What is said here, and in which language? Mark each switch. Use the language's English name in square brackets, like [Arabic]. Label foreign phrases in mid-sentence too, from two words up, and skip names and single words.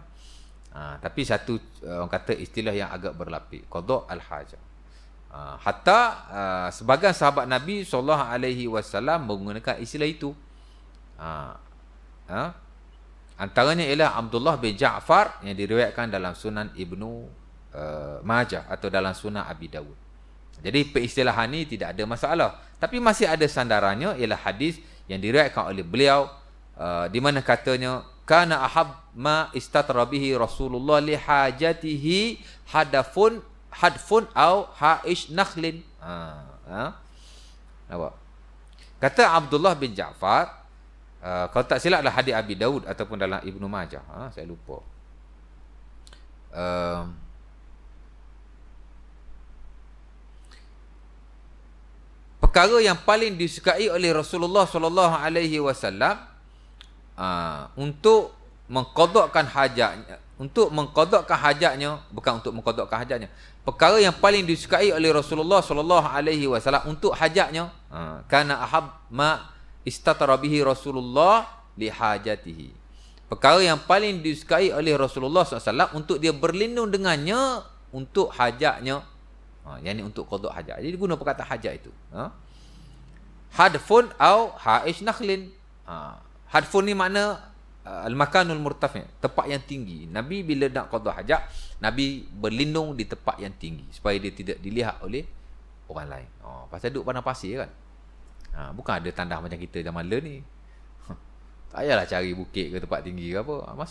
[Malay] Tapi satu orang kata istilah yang agak berlapik, [Arabic] قضاء الحاجة. [Malay] Hatta sebagian sahabat Nabi SAW menggunakan istilah itu. Antaranya ialah Abdullah bin Ja'far yang diriwayatkan dalam Sunan Ibnu Majah atau dalam Sunan Abi Dawud. Jadi peristilahan ni tidak ada masalah, tapi masih ada sandarannya, ialah hadis yang diriwayatkan oleh beliau di mana katanya [Arabic] كان أحب ما استتر به رسول الله لحاجته هدف أو حائش نخل. [Malay] Nampak? Kata Abdullah bin Ja'far, kalau tak silap adalah hadis Abi Daud ataupun dalam Ibnu Majah, saya lupa. Perkara yang paling disukai oleh Rasulullah SAW untuk mengqadakkan hajatnya, bukan untuk mengqadakkan hajatnya. Perkara yang paling disukai oleh Rasulullah SAW untuk hajatnya, [Arabic] كان أحب ما استتر به رسول الله لحاجته. [Malay] Perkara yang paling disukai oleh Rasulullah SAW untuk dia berlindung dengannya untuk hajatnya, yakni untuk [Arabic] قضاء حاجة. [Malay] Jadi guna perkataan hajat itu. [Arabic] هدف أو حائش نخل. [Malay] Hadfun ni makna [Arabic] المكان المرتفع', [Malay] tempat yang tinggi. Nabi bila nak [Arabic] قضاء حاجة, [Malay] Nabi berlindung di tempat yang tinggi supaya dia tidak dilihat oleh orang lain. Pasal duduk padang pasir kan. Bukan ada tandas macam kita zaman le ni. Tak payahlah cari bukit ke tempat tinggi ke apa.